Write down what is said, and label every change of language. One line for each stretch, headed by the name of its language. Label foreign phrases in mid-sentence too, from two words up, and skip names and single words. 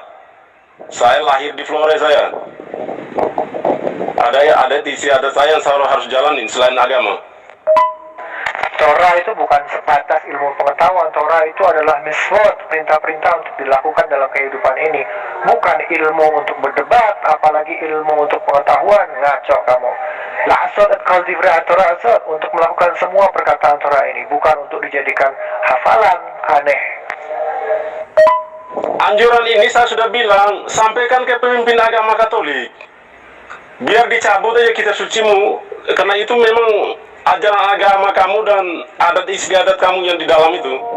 Indonesian: Saya lahir di Flores, saya ada adat istiadat saya yang selalu harus jalanin selain agama. Torah itu bukan sebatas ilmu pengetahuan. Torah itu adalah miswot, perintah-perintah untuk dilakukan dalam kehidupan ini. Bukan ilmu untuk berdebat, apalagi ilmu untuk pengetahuan. Ngaco kamu.
Hebrew: לעשות את כל דברי התורה הזאת,
Indonesian: untuk melakukan semua perkataan Torah ini, bukan untuk dijadikan hafalan aneh. Anjuran ini saya sudah bilang, sampaikan ke pemimpin agama Katolik. Biar dicabut aja kitab sucimu, karena itu memang ajaran agama kamu dan adat istiadat kamu yang di dalam itu.